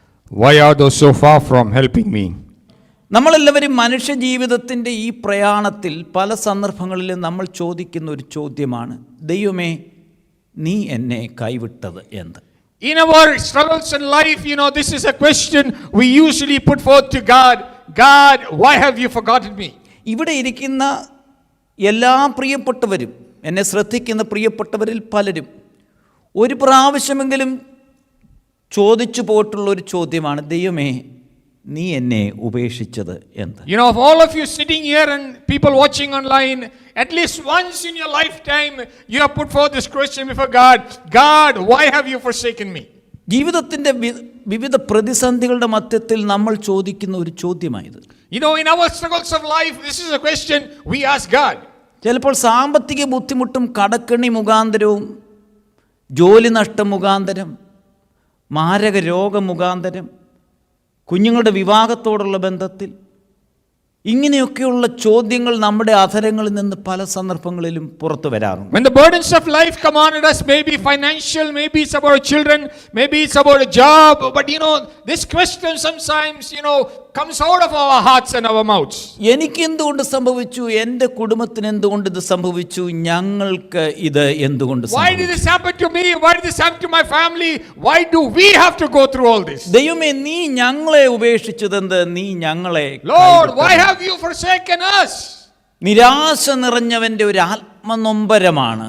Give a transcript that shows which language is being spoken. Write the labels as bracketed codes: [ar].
[en] Why art thou so far from helping me? [ml] നമ്മളെല്ലാവരും മനുഷ്യ ജീവിതത്തിൻ്റെ ഈ പ്രയാണത്തിൽ പല സന്ദർഭങ്ങളിലും നമ്മൾ ചോദിക്കുന്ന ഒരു ചോദ്യമാണ്, ദൈവമേ നീ എന്നെ കൈവിട്ടത് എന്ത്? [en] In our struggles in life, this is a question we usually put forth to God. God, why have you forgotten me? [ml] ഇവിടെ ഇരിക്കുന്ന എല്ലാ പ്രിയപ്പെട്ടവരും, എന്നെ ശ്രദ്ധിക്കുന്ന പ്രിയപ്പെട്ടവരിൽ പലരും ഒരു പ്രാവശ്യമെങ്കിലും ചോദിച്ചു പോയിട്ടുള്ള ഒരു ചോദ്യമാണ്, ദൈവമേ നീ എന്നെ ഉപേക്ഷിച്ചത് എന്ത്? [en] Of all of you sitting here and people watching online, at least once in your lifetime you have put forth this question before God. God, why have you forsaken me? [ml] ജീവിതത്തിൻ്റെ വിവിധ പ്രതിസന്ധികളുടെ മധ്യത്തിൽ നമ്മൾ ചോദിക്കുന്ന ഒരു ചോദ്യമായത്. [en] In our struggles of life, this is a question we ask God. [ml] ചിലപ്പോൾ സാമ്പത്തിക ബുദ്ധിമുട്ടും കടക്കെണി മുഖാന്തരവും ജോലി നഷ്ടം മുഖാന്തരം മാരക രോഗം മുഖാന്തരം കുഞ്ഞുങ്ങളുടെ വിവാഹത്തോടുള്ള ബന്ധത്തിൽ ഇങ്ങനെയൊക്കെയുള്ള ചോദ്യങ്ങൾ നമ്മുടെ അധരങ്ങളിൽ നിന്ന് പല സന്ദർഭങ്ങളിലും പുറത്തു വരാറുണ്ട്. [en] When the burdens of life come on us, maybe financial, maybe it's about children, maybe it's about a job, but this question sometimes comes out of our hearts and our mouths. [ml] എനിക്ക് എന്തുകൊണ്ട് സംഭവിച്ചു, എൻ്റെ കുടുംബത്തിന് എന്തുകൊണ്ട് ഇത് സംഭവിച്ചു, ഞങ്ങൾക്ക് ഇത് എന്തുകൊണ്ട് സംഭവിച്ചു? [en] Why did this happen to me? Why did this happen to my family? Why do we have to go through all this? [ml] ദൈവമേ നീ ഞങ്ങളെ ഉപേക്ഷിച്ചതെന്ത്, നീ ഞങ്ങളെ [en] Lord, why have you forsaken us? [ml] നിരാശ നിറഞ്ഞവന്റെ ഒരു ആത്മനൊമ്പരമാണ്.